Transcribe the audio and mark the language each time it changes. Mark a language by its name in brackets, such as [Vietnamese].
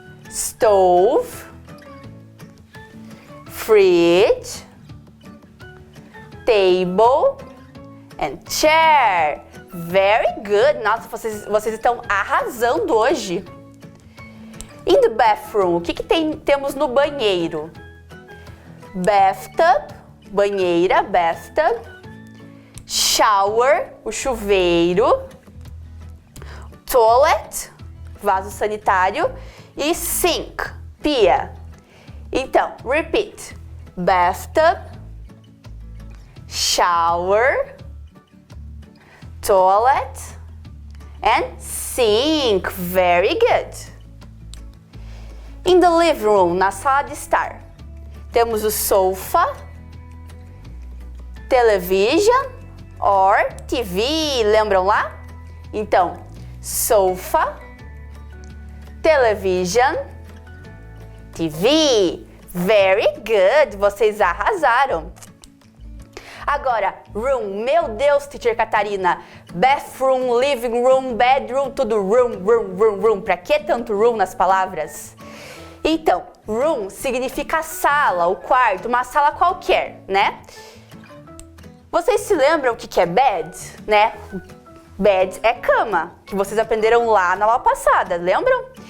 [English] Stove, fridge, table and chair. Very good. [Portuguese] Nossa, vocês estão arrasando hoje. [English] In the bathroom, [Portuguese] o que temos no banheiro? [English] Bathtub, banheira, bathtub. [Portuguese] Shower, o chuveiro. Toilet, vaso sanitário. E sink, pia. Então, repeat. [English] Bathtub, shower, toilet and sink. Very good. In the living room, [Portuguese] na sala de estar, temos o [English] sofa, television or TV. [Portuguese] Lembram lá? [English] Então, sofa, television, TV. Very good. [Portuguese] Vocês arrasaram. Agora, room. Meu Deus, teacher Catarina. Bathroom, living room, bedroom, tudo room. Pra que tanto room nas palavras? Então, room significa sala, o quarto, uma sala qualquer, né? Vocês se lembram o que é bed, né? Bed é cama, que vocês aprenderam lá na aula passada, lembram?